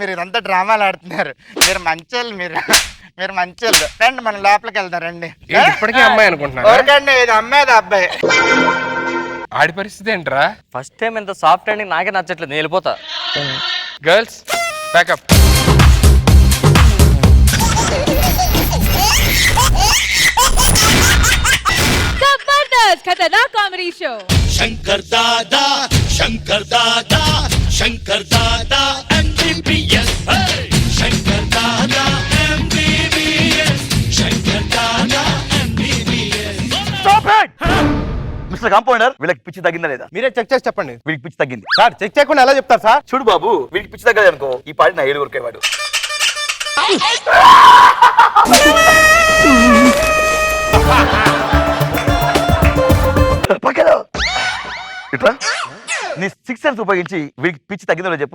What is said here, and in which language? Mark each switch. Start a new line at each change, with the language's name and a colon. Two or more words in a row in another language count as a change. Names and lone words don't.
Telugu: మీరు ఇదంతా డ్రామాలు ఆడుతున్నారు. మీరు మంచోళ్ళు, మీరు మంచోళ్ళు. రండి మనం లోపలికి వెళ్దాం రండి. ఇప్పటికే అమ్మాయి అనుకుంటున్నా. ఊరకండి, ఇది అమ్మాయి అబ్బాయి. ఆడి పరిస్థితి ఏంట్రా?
English: first time
Telugu: ఎంత సాఫ్ట్ అండి, నాకే నచ్చట్లేదు. నేను వెళ్ళిపోతా.
English: girls pack up.
Hindi: जबरदस्त खतरनाक
English: comedy show.
Hindi: शंकर दादा MBBS. शंकर दादा MBBS. शंकर दादा MBBS.
English: Mister compounder,
Telugu: వీళ్ళకి పిచ్చి తగ్గిందా లేదా? మీరే చెక్ చేసి చెప్పండి. వీళ్ళకి పిచ్చి తగ్గింది సార్ చెక్ చేయకుండా ఎలా చెప్తారు సార్? చూడు బాబు, వీళ్ళకి పిచ్చి తగ్గలేదు అనుకో, ఈ పాటి నా 7 ఉరికేవాడు. పక్కలో ఇట్లా నీ 6 సెన్స్ ఉపయోగించి వీడికి పిచ్చి తగ్గిందో చెప్పు.